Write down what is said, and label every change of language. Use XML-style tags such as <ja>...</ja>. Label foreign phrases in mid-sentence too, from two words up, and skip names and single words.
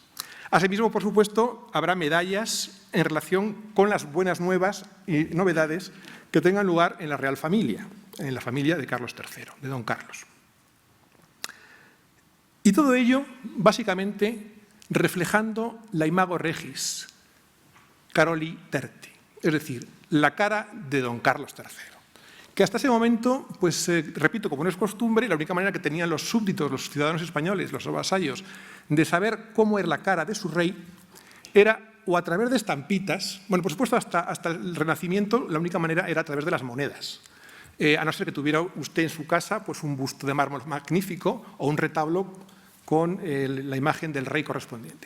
<es>Asimismo, por supuesto, habrá medallas en relación con las buenas nuevas y novedades que tengan lugar en la Real Familia, en la familia de Carlos III, de don Carlos. Y todo ello, básicamente, reflejando la</es> <la>imago regis, Caroli terti,</la> <es>es decir, la cara de don Carlos III, que hasta ese momento, pues repito, como no es costumbre, la única manera que tenían los súbditos, los ciudadanos españoles, los vasallos, de saber cómo era la cara de su rey, era o a través de estampitas, bueno, por supuesto, hasta el Renacimiento, la única manera era a través de las monedas, a no ser que tuviera usted en su casa pues un busto de mármol magnífico o un retablo con la imagen del rey correspondiente.</es>